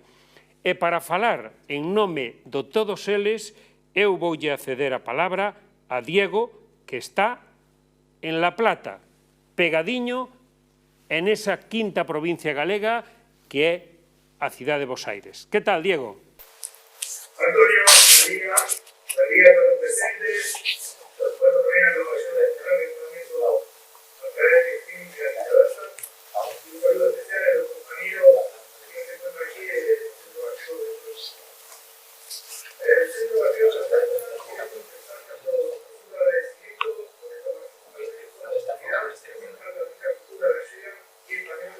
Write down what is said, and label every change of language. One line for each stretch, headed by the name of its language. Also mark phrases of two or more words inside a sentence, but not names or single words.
Galician: E para falar en nome de todos eles, eu voulle ceder a palabra a Diego, que está en La Plata, pegadiño en esa quinta provincia galega que é a cidade de Bos Aires. Que tal, Diego?
Spanish: Antonio, María, a los presentes, los pueblos también a la Comisión de Entrenamiento Académico, Clínica y Terrestre, y un saludo especial a los compañeros que se encuentran aquí del Centro Gallego de Cruz. El Centro Gallego de Cruz tiene que empezar con un agradecimiento por esta actividad, la cultura gallega y española.